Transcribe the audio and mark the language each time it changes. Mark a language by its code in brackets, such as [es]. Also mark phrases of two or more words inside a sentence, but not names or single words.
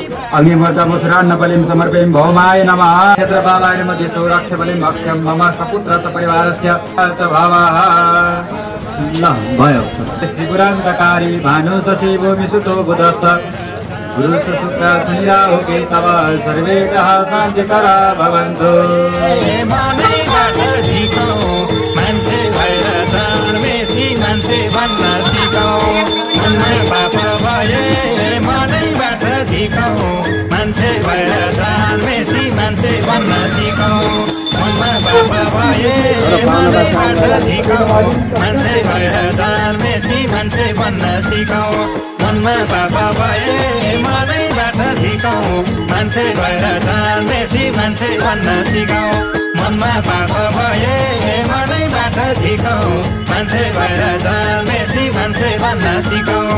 [sa] अग्निमूर्तमुसुरान्न बलिं समर्पयामि भौमाय नमः क्षेत्रपालाय नमः दिशो रक्ष बलिं भक्ष्यं मम सपुत्रस्य परिवारस्य भावः [ne] ल भयो [sa] त्रिपुरान्तकारी भानुशशि भूमिसुतो बुधस्थ गुरुशुक्र शनिराहु केतव सर्वे ग्रह शान्तिकरा भवन्तु। [ne] मान्छे भएर जन्मेसी मान्छे भन्न सिकाऊ मनमा पाप भए मनैबाट झिकाऊ मान्छे भएर जन्मेसी मान्छे भन्न सिकाऊ मनमा पाप भए मनैबाट झिकाऊ मान्छे भएर जन्मेसी मान्छे भन्न सिकाऊ मनमा पाप भए मनैबाट झिकाऊ मान्छे भएर जन्मेसी मान्छे भन्न सिकाऊ मनमा पाप भए मनैबाट झिकाऊ मान्छे भएर जन्मेसी मान्छे भन्न सिकाऊ।